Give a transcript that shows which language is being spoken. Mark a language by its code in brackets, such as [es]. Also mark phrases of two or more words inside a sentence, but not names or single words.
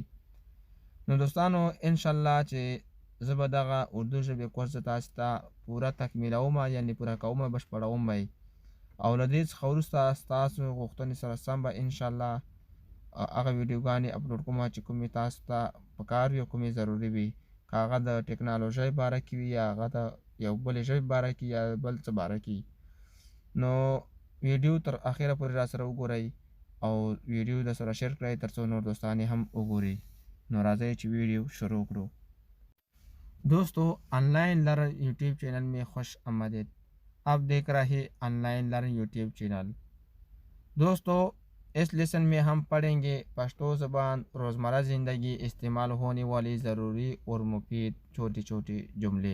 [ps] نو دوستانو انشاءالله چې زه به دغه اردو ژبې کورس تاسو ته پوره تکمیلوم یعنې پوره کوم بشپړوم به او له دې څخه وروسته ستاسو غوښتنې سره سم به انشاءالله هغه ویډیوګانې اپلوډ کوم چې کومې تاسو ته پکار وي او کومې ضروري وي، که هغه د ټکنالوژۍ باره کې وي یا هغه د یو بلې ژبې باره کې یا بل څه باره کې. نو ویډیو تر اخره پورې را سره وګورئ او ویډیو د سره شیر کړئ تر څو نور دوستان هم وګوري. نو راځئ چې ویډیو شروع کړو. [ur] دوستوں آن لائن لرن یوٹیوب چینل میں خوش آمدید. آپ دیکھ رہے آن لائن لرن یوٹیوب چینل. دوستوں اس لیسن میں ہم پڑھیں گے پشتو زبان روزمرہ زندگی استعمال ہونے والی ضروری اور مفید چھوٹی چھوٹی جملے.